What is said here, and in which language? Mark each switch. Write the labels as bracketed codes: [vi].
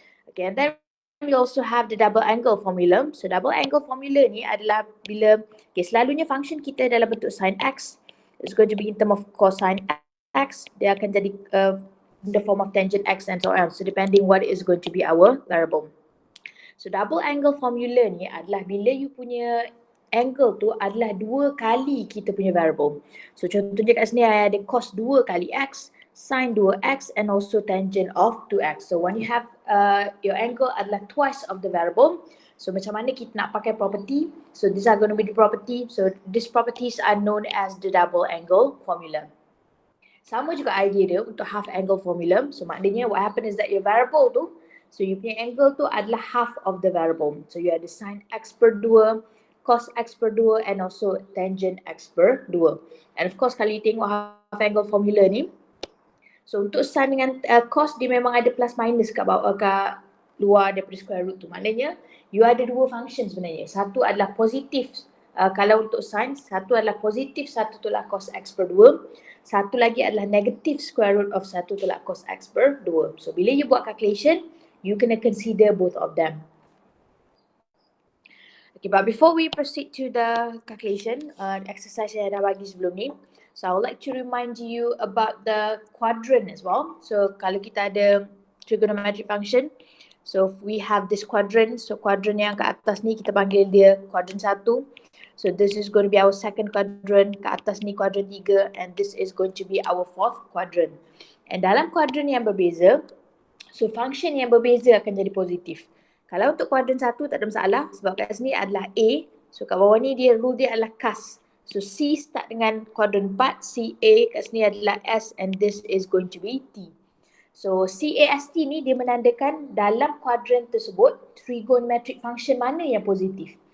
[en] Okay, and then we also have the double angle formula. So double angle formula [ms] ni adalah bila selalunya function kita dalam bentuk [en] sin x is going to be in term of cosine x, [ms] dia akan jadi [en] in the form of tangent x and so on. So depending what is going to be our variable. [ms] So double angle formula ni adalah bila you punya angle tu adalah 2 kali kita punya variable. So contohnya kat sini ada cos 2 kali x, sin 2x and also tangent of 2x. [en] So when you have your angle adalah twice of the variable, so [ms] macam mana kita nak pakai [en] property? So these are going to be the property. So these properties are known as the double angle formula. [ms] Sama juga idea dia untuk half angle formula. So maknanya [en] what happen is that your variable [ms] tu, so you punya angle tu adalah half of the variable. [en] So you ada sin x per 2, cos x per 2 and also tangent x per 2. And of course [ms] kalau you tengok half angle formula ni, so untuk sin dengan cos dia memang ada plus minus kat bawah, kat luar daripada square root tu. Maknanya you ada 2 function sebenarnya. Satu adalah positif kalau untuk sin, satu adalah positif 1 tolak cos x per 2. Satu lagi adalah negative square root of 1 tolak cos x per 2. So bila you buat calculation, you kena [en] consider both of them. Okay, but before we proceed to the calculation, [ms] exercise yang dah bagi sebelum ni, [en] so I would like to remind you about the quadrant as well. So [ms] kalau kita ada [en] trigonometric function, so we have this quadrant. [ms] So quadrant yang kat atas ni kita panggil dia quadrant 1. [en] So this is going to be our second quadrant, [ms] kat atas ni quadrant 3, [en] and this is going to be our fourth quadrant. [ms] And dalam quadrant yang berbeza, so function yang berbeza akan jadi positif. Kalau untuk quadrant 1 tak ada masalah sebab kat sini adalah A. So kat bawah ni dia rule dia adalah CAS. So C start dengan quadrant 4, CA, kat sini adalah S and this is going to be T. So CAST ni dia menandakan dalam quadrant tersebut trigonometric function mana yang positif.